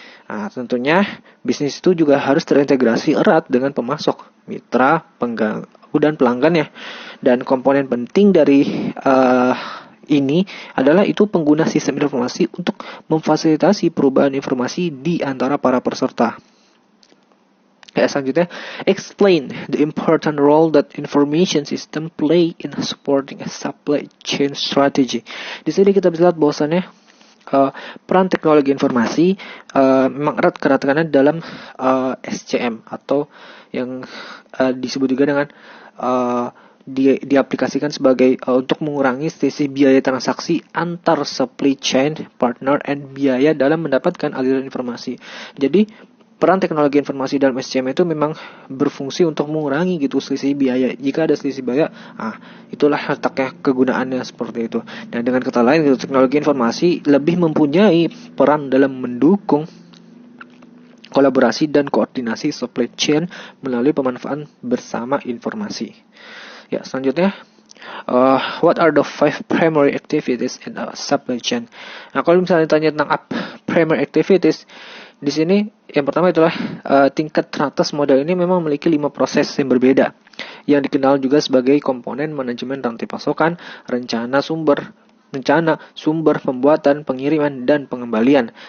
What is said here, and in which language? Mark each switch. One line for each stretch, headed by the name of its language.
Indonesian: Nah, tentunya bisnis itu juga harus terintegrasi erat dengan pemasok, mitra, pengganggu, dan pelanggannya. Dan komponen penting dari ini adalah itu pengguna sistem informasi untuk memfasilitasi perubahan informasi di antara para peserta. Selanjutnya,
English: explain the important role that information system play in supporting a supply chain strategy.
Indonesian: Di sini kita bisa lihat bahwasannya peran teknologi informasi memang erat kaitannya dalam SCM atau yang disebut juga dengan diaplikasikan sebagai untuk mengurangi selisih biaya transaksi antar supply chain partner and biaya dalam mendapatkan aliran informasi. Jadi peran teknologi informasi dalam SCM itu memang berfungsi untuk mengurangi gitu selisih biaya. Jika ada selisih biaya, itulah letaknya kegunaannya seperti itu. Dan dengan kata lain, gitu, teknologi informasi lebih mempunyai peran dalam mendukung kolaborasi dan koordinasi supply chain melalui pemanfaatan bersama informasi. Ya, selanjutnya,
English: what are the 5 primary activities in a supply chain?
Indonesian: Nah, kalau misalnya ditanya tentang primary activities, di sini yang pertama itulah tingkat teratas model ini memang memiliki 5 proses yang berbeda yang dikenal juga sebagai komponen manajemen rantai pasokan, rencana, sumber, pembuatan, pengiriman, dan pengembalian.